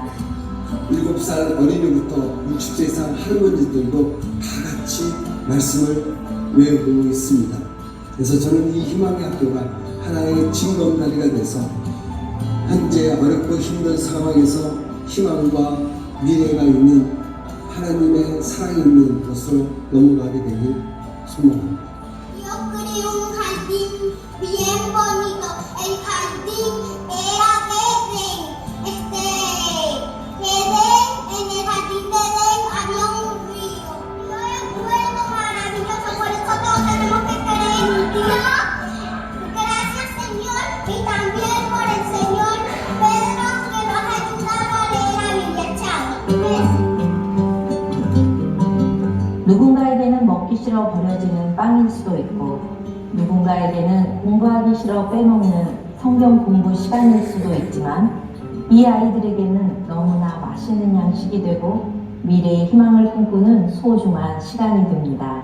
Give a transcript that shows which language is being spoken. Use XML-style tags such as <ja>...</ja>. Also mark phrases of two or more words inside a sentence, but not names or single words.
<ko>7살 어린이부터 60세 이상 할머니들도 다 같이 말씀을 외우고 있습니다. 그래서 저는 이 희망의 학교가 하나의 징검다리가 돼서 현재 어렵고 힘든 상황에서 희망과 미래가 있는 하나님의 사랑이 있는 곳으로 넘어가게 되길 소망합니다.</ko> <es>Yo creo un jardín bien bonito. El jardín era verde. En el jardín de Edén había un río. Yo recuerdo maravilloso, por eso todos tenemos que creer en Dios. Gracias, Señor, y también por el Señor Pedro que nos ha ayudado a leer la Biblia. Chao.</es> <ko>누군가에게는 먹기 싫어 버려지는 빵일 수도 있고 누군가에게는 공부하기 싫어 빼먹는 성경 공부 시간일 수도 있지만 이 아이들에게는 너무나 맛있는 양식이 되고 미래의 희망을 꿈꾸는 소중한 시간이 됩니다.</ko>